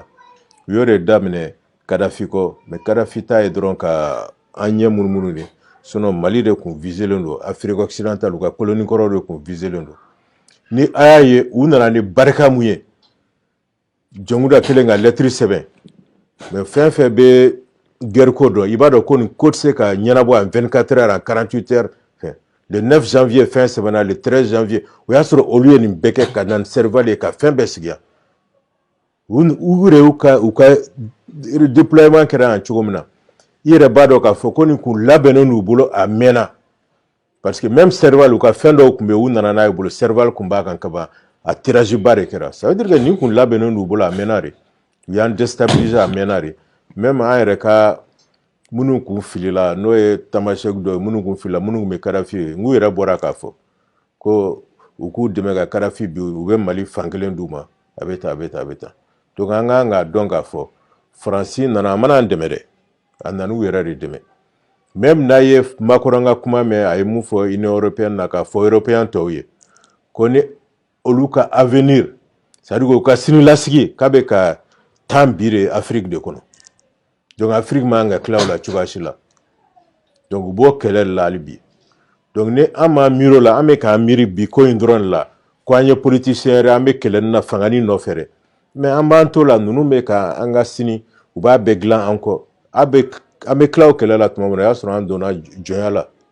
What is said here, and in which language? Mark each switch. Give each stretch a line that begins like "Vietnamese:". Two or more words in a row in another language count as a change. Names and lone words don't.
Bambara: u y'o de daminɛ Kadhafi kɔ mais Kadhafi ta ye dɔrɔn ka an ɲɛ munumunu de sinon Mali de kun viselen don Afrique occidentale u ka colonie kɔrɔ de kun viselen don ni a y'a ye u nana ni barika mun ye jɔnkuda kelen ka lettre sɛbɛn mais fɛn fɛn bɛ guerre ko dɔn i b'a dɔn ko nin ko tɛ se ka ɲɛnabɔ
French: en 24 heures en 48 heures le 9 janvier
Bambara: fɛn sɛbɛnna
French: le 13 janvier
Bambara: o y'a sɔrɔ olu ye nin bɛɛ kɛ ka na ni Serval ye ka fɛn bɛɛ sigi yan u yɛrɛ u ka déploiement kɛra yan cogo min na i yɛrɛ b'a dɔn k'a fɔ ko nin kun labɛnnen n'u bolo a mɛnna
French: parce que même
Bambara: Serval u ka fɛn dɔw tun bɛ yen u nana n'a ye bolo Serval kun b'a kan kaban a tirage ba de kɛra
French: ça veut dire que
Bambara: nin kun labɛnnen n'u bolo a mɛnna de u y'an déstabiliser a mɛnna même an yɛrɛ ka minnu kun filila n'o ye tamasek dɔ ye minnu kun filila minnu kun bɛ Kadafi ye n k'u yɛrɛ bɔra k'a fɔ ko u k'u dɛmɛ ka Kadafi bi u bɛ Mali fankelen d'u ma a bɛ tan a bɛ tan a bɛ tan donc an kan k'a dɔn k'a fɔ Faransi nana a mana an dɛmɛ dɛ a nana u yɛrɛ de dɛmɛ même n'a ye Macron ka kuma mɛn a ye mun fɔ Union européenne na k'a fɔ européen tɔw ye ko ni olu ka avenir c'est-à-dire k'u ka sinilasigi k'a bɛ ka temps bire Afrique de kɔnɔ donc Afrique man ka tila o la cogoya si la donc u b'o kɛlɛ de la hali bi donc ni an ma miiri o la an bɛ k'an miiri bi ko in dɔrɔn de la ko an ye politicien yɛrɛ an bɛ kɛlɛ nin na fangani nɔfɛ dɛ mais an b'an to la ninnu bɛ ka an ka sini u b'a bɛɛ dilan an kɔ an bɛ tila o kɛlɛ la tuma min na o y'a sɔrɔ an donna jɔnya la